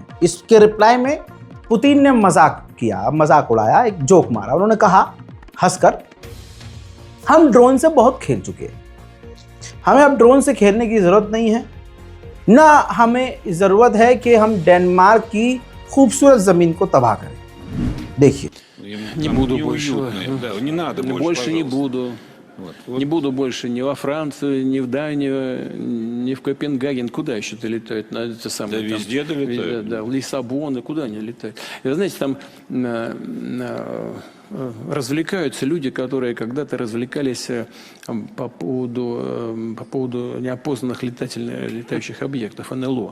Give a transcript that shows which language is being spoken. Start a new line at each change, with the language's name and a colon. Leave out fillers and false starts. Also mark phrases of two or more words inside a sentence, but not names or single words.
Hindi: इसके रिप्लाई में पुतिन ने मजाक किया, मजाक उड़ाया, एक जोक मारा। उन्होंने कहा हंसकर, हम ड्रोन से बहुत खेल चुके हैं, हमें अब ड्रोन से खेलने की ज़रूरत नहीं है, ना हमें ज़रूरत है कि हम डेनमार्क की खूबसूरत ज़मीन को तबाह करें। देखिए,
Russian: Не буду больше. Да, не надо больше не буду. Не буду больше ни во Францию, ни в Данию, ни в Копенгаген. Куда еще-то летают? На это самое, Да везде долетают. Да, в Лиссабон, и куда они летают? И вы знаете, там развлекаются люди, которые когда-то развлекались по поводу неопознанных летающих объектов, НЛО.